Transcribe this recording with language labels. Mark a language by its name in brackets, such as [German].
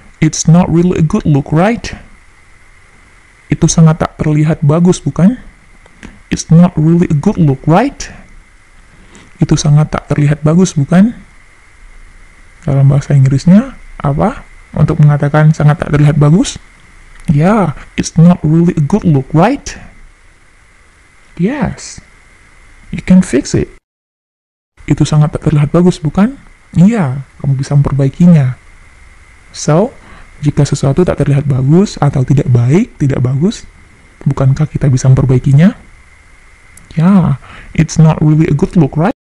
[English] It's not really a good look, right? [Indonesian] Itu sangat tak terlihat bagus, bukan? [English] It's not really a good look, right? [Indonesian] Itu sangat tak terlihat bagus, bukan? Dalam bahasa Inggrisnya, apa? Untuk mengatakan sangat tak terlihat bagus? [English] Yeah, it's not really a good look, right? Yes. You can fix it. [Indonesian] Itu sangat tak terlihat bagus, bukan? Iya, kamu bisa memperbaikinya. So, jika sesuatu tak terlihat bagus atau tidak baik, tidak bagus, bukankah kita bisa memperbaikinya? [English] Yeah, it's not really a good look, right?